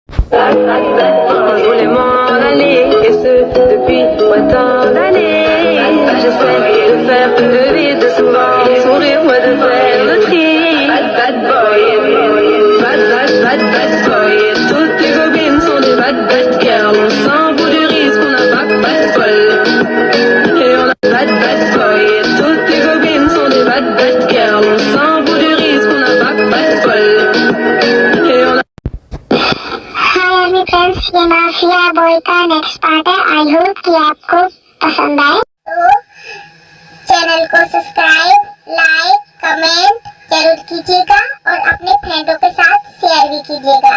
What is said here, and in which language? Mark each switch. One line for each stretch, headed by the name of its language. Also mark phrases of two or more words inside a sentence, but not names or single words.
French: voulais m'en aller, et ce depuis tant d'années. J'essaie de faire le vide souvent, sourire, moi de faire le tri.
English: Bad boy, bad boy.
French: Toutes les copines sont des
English: bad girls.
French: On s'en fout du risque, on n'a pas de bol. Et on a
English: bad boy.
French: Toutes les copines sont des
English: bad girls.
French: On s'en fout du risque, on n'a pas de bol. Et on a
English: Hi army friends,
Hindi: ये माफिया बॉय का
English: next part
Hindi: है।
English: I hope
Hindi: कि आपको पसंद आए। तो चैनल को
English: subscribe, like, comment
Hindi: जरूर कीजिएगा और अपने फ्रेंडों के साथ शेयर भी कीजिएगा।